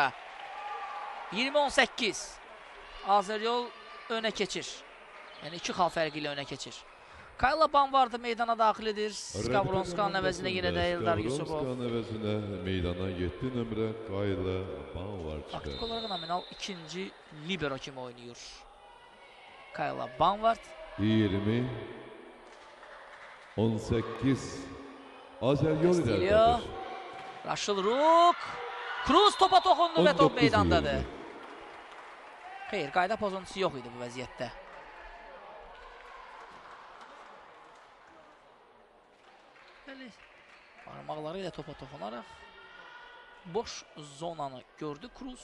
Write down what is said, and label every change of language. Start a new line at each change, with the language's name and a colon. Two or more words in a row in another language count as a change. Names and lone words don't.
Azerbaijani: 20-18. Azeryol önə keçir. Yəni iki xal fərqi ilə önə keçir. Kayla Banvardı meydana daxil edir. Skavronska'nın əvəzinə yenə də Eldar Yusubov. Skavronska'nın əvəzinə meydana 7 nömrə Kayla Banvard çıxır. Aktik olaraq nominal ikinci libero kimi oynayır. Kayla Banvard. 20-18 Azeryol ilerlədir. Raşılruk. Cruz topa toxundu və top meydandadır. Xeyr, qayda pozuntusu yox idi bu vəziyyətdə. Parmaqları ilə topa toxunaraq boş zonanı gördü Cruz.